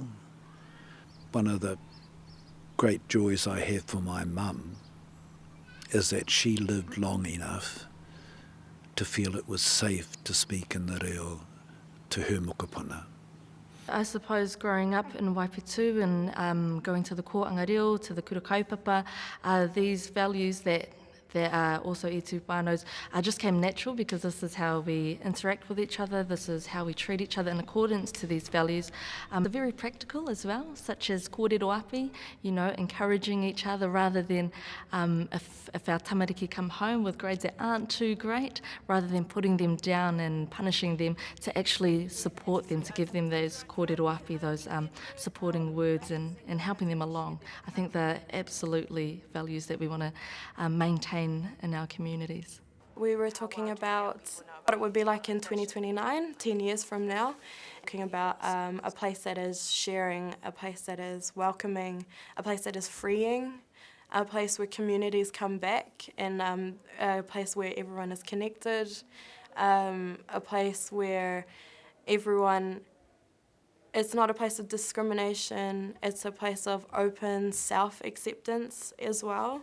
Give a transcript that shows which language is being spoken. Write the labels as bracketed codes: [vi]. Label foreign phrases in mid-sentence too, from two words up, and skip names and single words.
[en] One of the great joys I have for my mum is that she lived long enough to feel it was safe to speak in the reo to her mokopuna. I suppose growing up in Waipitu and going to the kōrero, to the [mi] kura kaupapa, [en] are these values that there are also E Tū Whānaus just came natural because this is how we interact with each other, this is how we treat each other in accordance to these values. They're very practical as well, such as [mi] kōrero awhi, [en] encouraging each other rather than if our tamariki come home with grades that aren't too great, rather than putting them down and punishing them, to actually support them, to give them those [mi] kōrero awhi, [en] those supporting words and helping them along. I think they're absolutely values that we want to maintain in our communities. We were talking about what it would be like in 2029, 10 years from now, talking about a place that is sharing, a place that is welcoming, a place that is freeing, a place where communities come back, and a place where everyone is connected, a place where everyone, it's not a place of discrimination, it's a place of open self-acceptance as well.